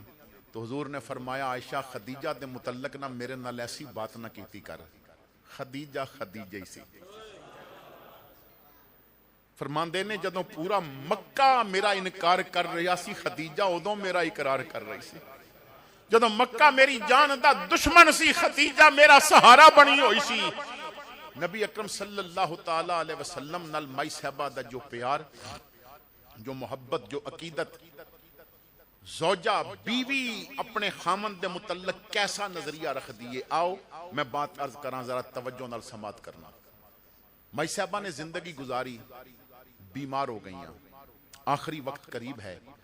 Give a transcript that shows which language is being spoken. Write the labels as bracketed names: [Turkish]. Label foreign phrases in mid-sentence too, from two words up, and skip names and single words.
[Punjabi] تو حضور نے فرمایا عائشہ خدیجہ دے متعلق نہ میرے نال ایسی بات نہ کیتی کر، خدیجہ خدیجہ ہی سی. فرماندے نے جدوں پورا مکہ میرا انکار کر رہا سی، خدیجہ اودوں میرا اقرار کر رہی سی. جدوں مکہ میری جان دا دشمن سی، خدیجہ میرا سہارا بنی ہوئی سی. نبی اکرم [Arabic] صلى الله تعالى عليه وسلم [Punjabi] نال مائی صاحبہ دا جو پیار، جو محبت، جو عقیدت زوجہ بیوی اپنے خامن دے متعلق کیسا نظریہ رکھ دئیے. آؤ میں بات عرض کرا، ذرا توجہ نال سماعت کرنا. مائی صاحبہ نے زندگی گزاری، بیمار ہو گئی، آخری وقت قریب ہے.